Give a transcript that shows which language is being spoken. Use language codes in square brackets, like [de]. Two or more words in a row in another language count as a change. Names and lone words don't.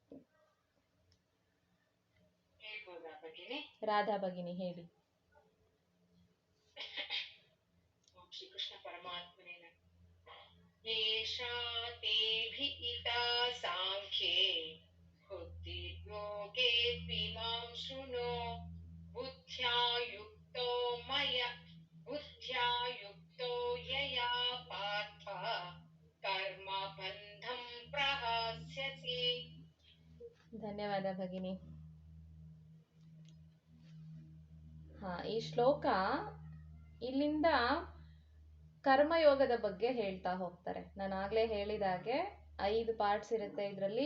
[kn] ರಾಧಾ ಭಗಿನಿ ಹೇಳಿ. [sa] ಶ್ರೀಕೃಷ್ಣ ಪರಮಾತ್ಮನೇ ಏಷಾ ತೇಭಿಹಿತಾ ಸಾಂಖ್ಯೇ ಬುದ್ಧಿಯೋಗೇ ತ್ವಿಮಾಂ ಶೃಣು ಬುದ್ಧ್ಯಾ ಯುಕ್ತೋ ಯಯಾ ಪಾರ್ಥ ಕರ್ಮ ಬಂಧಂ ಪ್ರಹಾಸ್ಯಸಿ. [kn] ಧನ್ಯವಾದ ಭಗಿನಿ. ಈ ಶ್ಲೋಕ ಇಲ್ಲಿಂದ ಕರ್ಮಯೋಗದ ಬಗ್ಗೆ ಹೇಳ್ತಾ ಹೋಗ್ತಾರೆ. ನಾನು ಆಗ್ಲೇ ಹೇಳಿದಾಗೆ 5 ಪಾರ್ಟ್ಸ್ ಇರುತ್ತೆ ಇದರಲ್ಲಿ.